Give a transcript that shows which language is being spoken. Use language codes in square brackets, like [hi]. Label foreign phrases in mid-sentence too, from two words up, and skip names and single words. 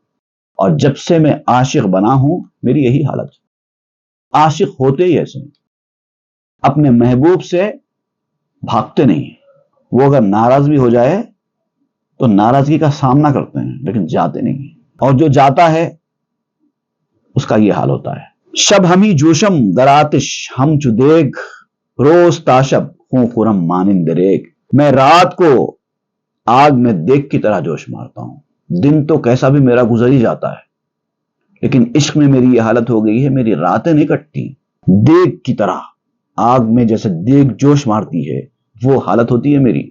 [ur] اور جب سے میں عاشق بنا ہوں، میری یہی حالت ہے۔ عاشق ہوتے ہی ایسے ہیں، اپنے محبوب سے بھاگتے نہیں ہیں۔ وہ اگر ناراض بھی ہو جائے تو ناراضگی کا سامنا کرتے ہیں، لیکن جاتے نہیں ہیں۔ اور جو جاتا ہے اس کا یہ حال ہوتا ہے۔ [fa] شب ہمی جوشم در آتش ہم چو دیگ، روز تاشب خون خورم مانند ریگ۔ [ur] میں رات کو آگ میں دیگ کی طرح جوش مارتا ہوں، دن تو کیسا بھی میرا گزر ہی جاتا ہے، لیکن عشق میں میری یہ حالت ہو گئی ہے، میری راتیں نہیں کٹتی۔ دیگ کی طرح آگ میں جیسے دیگ جوش مارتی ہے، وہ حالت ہوتی ہے میری۔